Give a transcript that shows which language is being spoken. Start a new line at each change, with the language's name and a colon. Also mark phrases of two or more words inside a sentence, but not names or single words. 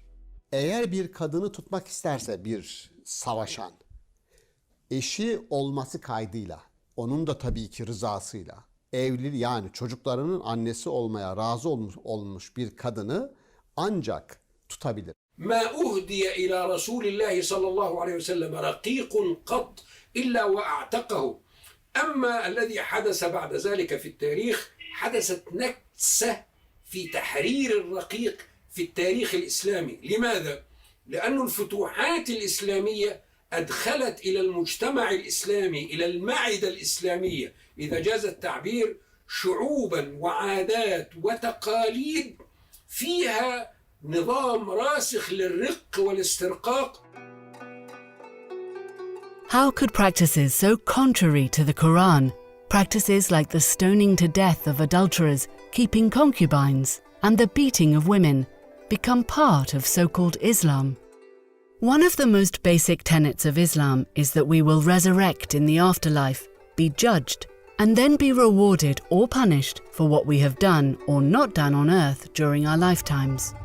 Turkish: Eğer bir kadını tutmak isterse bir savaşan, eşi olması kaydıyla, onun da tabii ki rızasıyla, evli yani çocuklarının annesi olmaya razı olmuş bir kadını ancak tutabilir.
Arabic: ما أهدي إلى رسول الله صلى الله عليه وسلم رقيق قط إلا وأعتقه. أما الذي حدث بعد ذلك في التاريخ حدثت نكسة في تحرير الرقيق في التاريخ الإسلامي. لماذا؟ لأن الفتوحات الإسلامية أدخلت إلى المجتمع الإسلامي، إلى المعدة الإسلامية، إذا جاز التعبير، شعوبا وعادات وتقاليد فيها نظام راسخ للرق والاسترقاق.
English: How could practices so contrary to the Quran, practices like the stoning to death of adulterers, keeping concubines, and the beating of women, become part of so-called Islam? One of the most basic tenets of Islam is that we will resurrect in the afterlife, be judged, and then be rewarded or punished for what we have done or not done on earth during our lifetimes.